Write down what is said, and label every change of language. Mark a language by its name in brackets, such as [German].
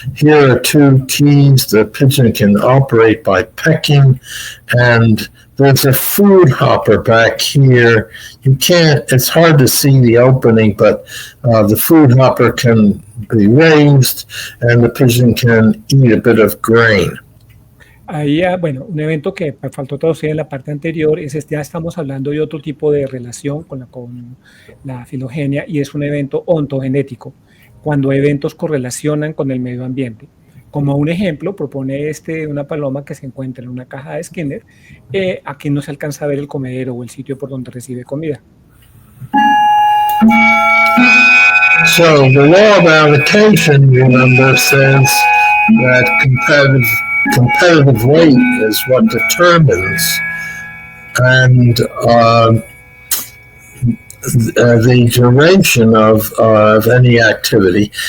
[English] Here are two keys. The pigeon can operate by pecking, and there's a food hopper back here. It's hard to see the opening, but the food hopper can be raised, and the pigeon can eat a bit of grain. [Spanish] Ahí, bueno, un evento que me faltó traducir en la parte anterior es ya estamos hablando de otro tipo de relación con la filogenia, y es un evento ontogenético, cuando eventos correlacionan con el medio ambiente. Como un ejemplo, propone una paloma que se encuentra en una caja de Skinner. Aquí no se alcanza a ver el comedero o el sitio por donde recibe comida. [English] So the law of allocation, remember, says that competitive weight is what determines, and the duration of any activity.